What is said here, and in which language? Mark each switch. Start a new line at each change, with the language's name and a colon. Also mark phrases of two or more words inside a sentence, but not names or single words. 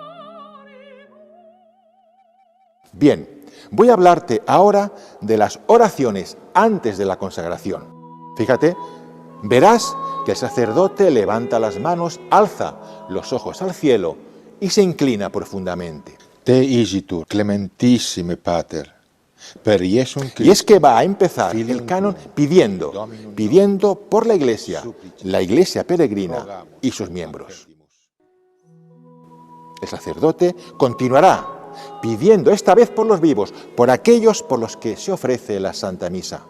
Spanish: Bien, voy a hablarte ahora de las oraciones antes de la consagración. Fíjate, verás que el sacerdote levanta las manos, alza los ojos al cielo y se inclina profundamente.
Latin: Te igitur, clementissime pater, per Iesum
Spanish: Y es que va a empezar el canon pidiendo por la iglesia peregrina y sus miembros. El sacerdote continuará pidiendo esta vez por los vivos, por aquellos por los que se ofrece la Santa Misa.